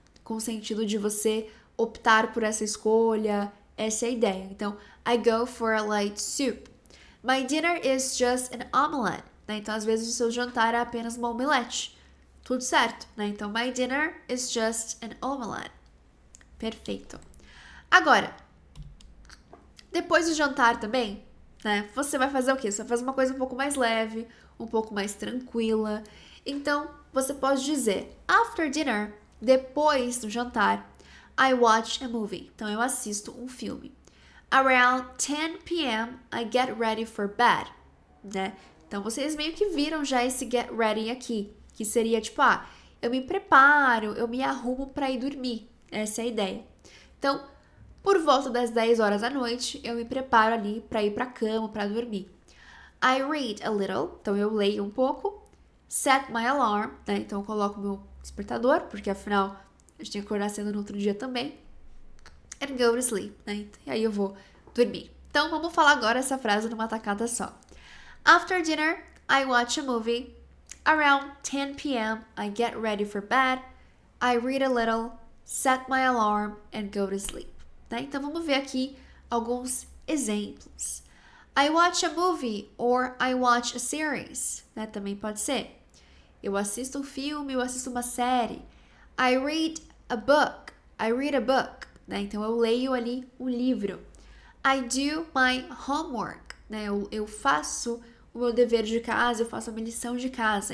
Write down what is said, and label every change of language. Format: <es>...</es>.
<pt>Com o sentido de você optar por essa escolha. Essa é a ideia. Então,</pt> <en>I go for a light soup. My dinner is just an omelette.</en> <pt>Né? Então, às vezes, o seu jantar é apenas uma omelete. Tudo certo, né? Então,</pt> <en>my dinner is just an omelette.</en> <pt>Perfeito. Agora, depois do jantar também, né? Você vai fazer o quê? Você vai fazer uma coisa um pouco mais leve, um pouco mais tranquila. Então, você pode dizer,</pt> <en>after dinner,</en> <pt>depois do jantar,</pt> <en>I watch a movie.</en> <pt>Então, eu assisto um filme.</pt> <en>Around 10 p.m., I get ready for bed,</en> <pt>né? Então, vocês meio que viram já esse get ready aqui, que seria tipo, eu me preparo, eu me arrumo para ir dormir. Essa é a ideia. Então, por volta das 10 horas da noite, eu me preparo ali para ir para a cama, para dormir.</pt> <en>I read a little,</en> <pt>então eu leio um pouco.</pt> <en>Set my alarm,</en> <pt>né? Então eu coloco meu despertador, porque afinal a gente tem que acordar cedo no outro dia também.</pt> <en>And go to sleep,</en> <pt>né? E aí eu vou dormir. Então vamos falar agora essa frase numa tacada só.</pt> <en>After dinner, I watch a movie. Around 10 p.m., I get ready for bed. I read a little, set my alarm, and go to sleep.</en> <pt>Né? Então vamos ver aqui alguns exemplos.</pt> <en>I watch a movie or I watch a series.</en> <pt>Né? Também pode ser. Eu assisto um filme, eu assisto uma série.</pt> <en>I read a book.</en> <pt>I read a book. Né? Então eu leio ali um livro.</pt> <en>I do my homework.</en> <pt>Né? Eu faço o meu dever de casa, eu faço a minha lição de casa.</pt>